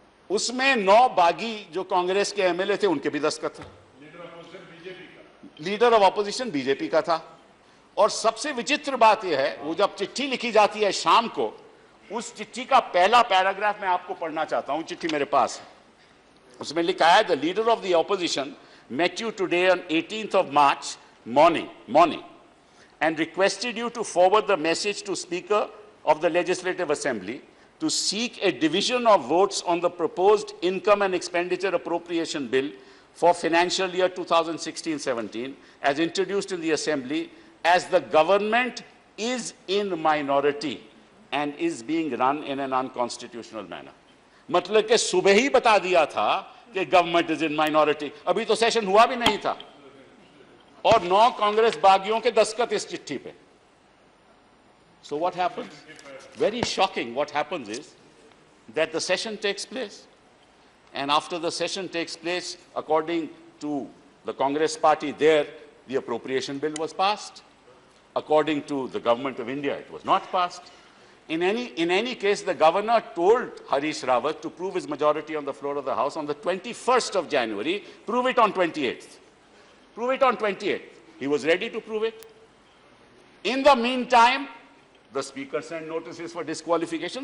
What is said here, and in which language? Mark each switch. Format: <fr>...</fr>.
<hi>उसमें 9 बागी जो कांग्रेस के एमएलए थे उनके भी दस्तखत थे। लीडर ऑफ ऑपोजिशन बीजेपी का था। और सबसे विचित्र बात यह है, वो जब चिट्ठी लिखी जाती है शाम को, उस चिट्ठी का पहला पैराग्राफ मैं आपको पढ़ना चाहता हूं, चिट्ठी मेरे पास है। उसमें लिखा है,</hi> <en>The leader of the opposition met you today on 18th of March morning and requested you to forward the message to Speaker of the Legislative Assembly to seek a division of votes on the proposed income and expenditure appropriation bill for financial year 2016-17 as introduced in the Assembly, as the government is in minority and is being run in an unconstitutional manner.</en> <hi>मतलब कि सुबह ही बता दिया था कि</hi> <en>government is in minority,</en> <hi>अभी तो session हुआ भी नहीं था, और 9 कांग्रेस बागियों के दस्तखत इस चिट्ठी पे।</hi> <en>So what happens? Very shocking. What happens is that the session takes place, and after the session takes place, according to the Congress party there, the appropriation bill was passed. According to the government of India, it was not passed. In any case, the governor told Harish Rawat to prove his majority on the floor of the House on the 21st of January, prove it on 28th. Prove it on 28th. He was ready to prove it. In the meantime, the Speaker sent notices for disqualification.</en>